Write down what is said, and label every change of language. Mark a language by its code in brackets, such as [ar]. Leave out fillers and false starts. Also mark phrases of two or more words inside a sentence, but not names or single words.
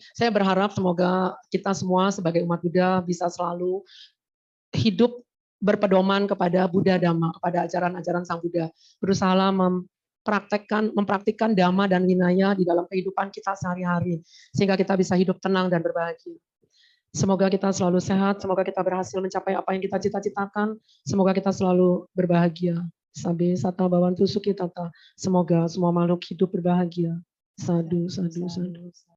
[id] Saya berharap semoga kita semua sebagai umat Buddha bisa selalu hidup berpedoman kepada Buddha Dhamma, kepada ajaran-ajaran Sang Buddha. Berusaha mempraktikkan Dhamma dan Vinaya di dalam kehidupan kita sehari-hari, sehingga kita bisa hidup tenang dan berbahagia. Semoga kita selalu sehat, semoga kita berhasil mencapai apa yang kita cita-citakan, semoga kita selalu berbahagia. [pi] Sabe sata bawantu suki tata. [id] Semoga semua makhluk hidup berbahagia. [pi] Sadu, sadu, sadu.